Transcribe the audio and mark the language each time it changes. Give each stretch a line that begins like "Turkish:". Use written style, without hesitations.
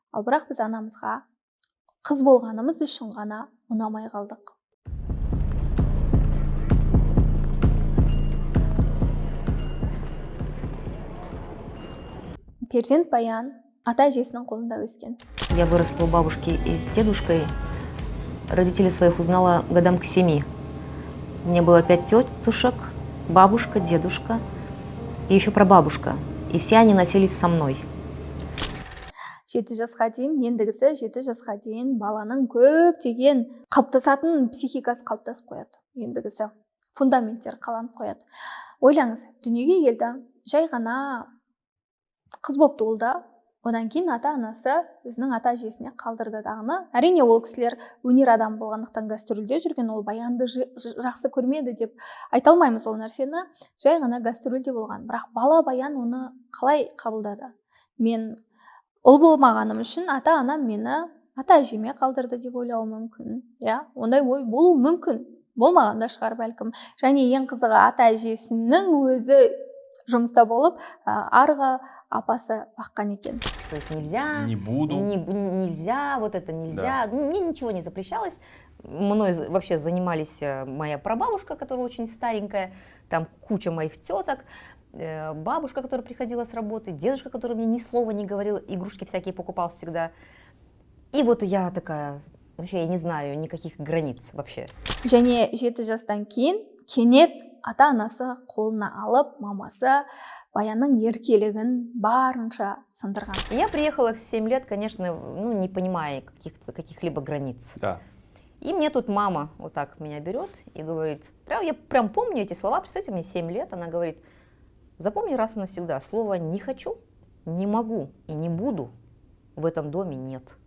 Kazakh: Ал бірақ біз анамызға қыз болғанымыз үшін ғана ұнамай қалдық. Перзент Баян ата-әжесінің қолында өскен.
Russian: Я выросла у бабушки и с дедушкой. Родителей своих узнала годам к 7. У меня было 5 тетушек, бабушка, дедушка и еще прабабушка. И все они носились со мной.
Kazakh: 7 жасқа дейін, ендігісі 7 жасқа дейін баланың көптеген қалыптасатын психикасы қалыптасып қояды. Ендігісі фундаменттер қаланып қояды. Ойлаңыз, дүниеге келді, жай ғана қыз болып туылды, одан кейін ата-анасы өзінің ата-әжесіне қалдырды дағыны. Әрине ол кісілер өнер адам болғандықтан гастрольде жүрген, ол Баянды жақсы көрмеді деп айта алмаймыз ол нәрсені. Жай ғана гастрольде болған. Бірақ бала Баян оны қалай қабылдады? Мен ұл болмағаным үшін ата-анам мені ата-әжеме қалдырды деп ойлауы мүмкін. Ондай ой болуы мүмкін. болмаған да шығар бәлкім. Және ең қызығы ата әжесінің өзі жұмыста болып, арғы апасы баққан екен.
Russian: То есть нельзя, Не буду. нельзя, вот это нельзя. Ну, мне ничего не запрещалось. Мной вообще занимались моя прабабушка, которая очень старенькая, там куча моих теток, бабушка, которая приходила с работы, дедушка, который мне ни слова не говорил, игрушки всякие покупал всегда. И вот я такая, вообще я не знаю никаких границ вообще.
Kazakh: Және 7 жастан кейін кенет ата-анасы қолына алып, мамасы Баянның еркелігін барынша сындырған.
Russian: И я приехала в 7 лет, конечно, ну, не понимая каких-либо границ. Да. И мне тут мама вот так меня берет и говорит, я прям помню эти слова, представьте, мне 7 лет, она говорит, запомни раз и навсегда, слово «не хочу», «не могу» и «не буду» в этом доме нет.